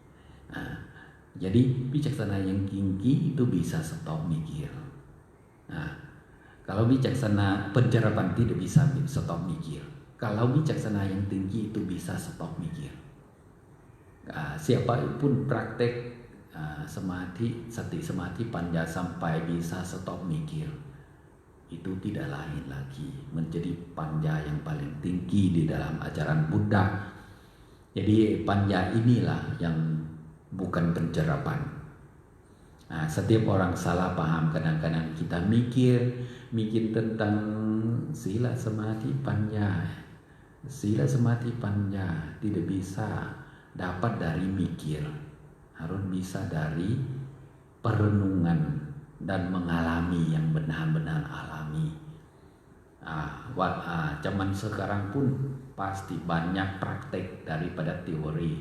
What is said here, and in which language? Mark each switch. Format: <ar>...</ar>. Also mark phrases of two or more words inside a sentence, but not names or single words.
<id>Jadi bijaksana yang tinggi itu bisa stop mikir. Kalau bijaksana pencerapan tidak bisa stop mikir. Kalau bijaksana yang tinggi itu bisa stop mikir. Siapapun praktek samadhi,</id> <pi>sati samadhi panya</pi> <id>sampai bisa stop mikir, itu tidak lain lagi menjadi panya yang paling tinggi di dalam ajaran Buddha. Jadi panya inilah yang bukan pencerapan. Setiap orang salah paham, kadang-kadang kita mikir tentang</id> <pi>sila samadhi panya. Sila samadhi panya</pi> <id>tidak bisa dapat dari mikir, harus bisa dari perenungan dan mengalami yang benar-benar alami. Zaman sekarang pun pasti banyak praktek daripada teori.</id>